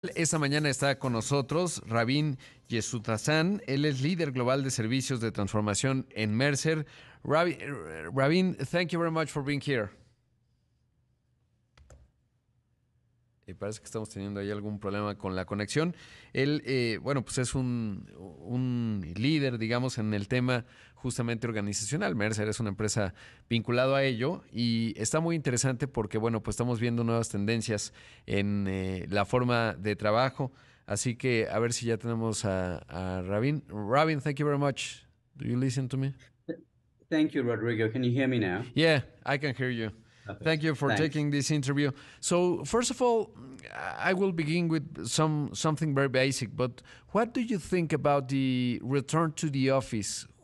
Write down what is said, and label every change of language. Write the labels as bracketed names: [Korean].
[Spanish] Esta mañana está con nosotros Ravin Jesuthasan. Él es líder global de servicios de transformación en Merce. [English] Ravin, thank you very much for being here. [Spanish] Parece que estamos teniendo ahí algún problema con la conexión. Él, bueno, pues es un líder, digamos, en el tema justamente organizacional. Mercer es una empresa vinculado a ello y está muy interesante porque, bueno, pues estamos viendo nuevas tendencias en la forma de trabajo. Así que a ver si ya tenemos a Ravin. [English] Ravin, thank you very much. Do you listen to me? Thank you, Rodrigo. Can you hear me now? Yeah, I can hear you. Perfect. Thank you for Thanks. taking this interview. So, first of all, I will begin with something very basic. But what do you think about the return to the office?